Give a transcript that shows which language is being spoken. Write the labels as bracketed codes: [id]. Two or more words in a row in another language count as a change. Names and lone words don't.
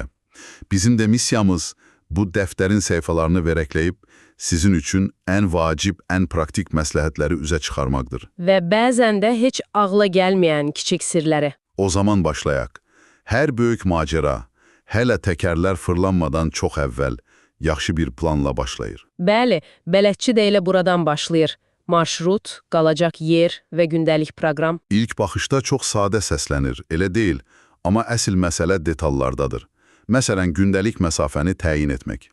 [tr] Bizim de misyamız bu defterin sayfalarını verekleyip sizin için en vacip, en pratik [az] məsləhətləri üzə çıxarmaqdır. [tr] Ve bazen de hiç ağla gelmeyen küçük sirleri. O zaman başlayak. Her büyük macera, hele tekerler fırlanmadan çok evvel, [az] yaxşı bir planla başlayır. Bəli, bələdçi də elə buradan başlayır. Marşrut, qalacaq yer və gündəlik proqram. İlk baxışda çox sadə səslənir, elə deyil. Amma əsl məsələ detallardadır. Məsələn, gündəlik məsafəni təyin etmək.